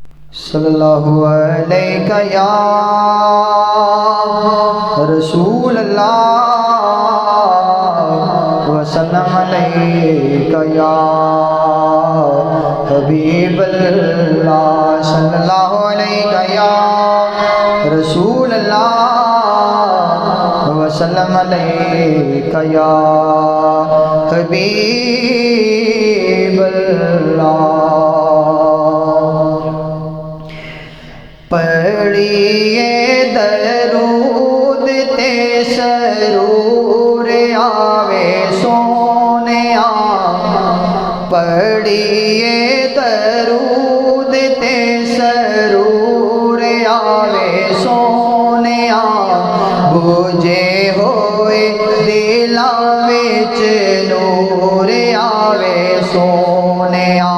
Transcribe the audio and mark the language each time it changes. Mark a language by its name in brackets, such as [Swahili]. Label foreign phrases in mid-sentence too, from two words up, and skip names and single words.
[Arabic] صلى الله عليك يا رسول الله وسلام عليك يا حبيب الله. صلى الله عليك يا رسول الله وسلام عليك يا حبيب الله. [Punjabi] ਪੜ੍ਹੀਏ ਦਰੂਦ ਤੇ ਸਰੂਰ ਆਵੇ ਸੋਹਣਿਆ, ਪੜ੍ਹੀਏ ਦਰੂਦ ਤੇ ਸਰੂਰ ਆਵੇ ਸੋਹਣਿਆ, ਬੁਝੇ ਹੋਏ ਦਿਲਾਂ ਵਿੱਚ ਨੂਰ ਆਵੇ ਸੋਹਣਿਆ।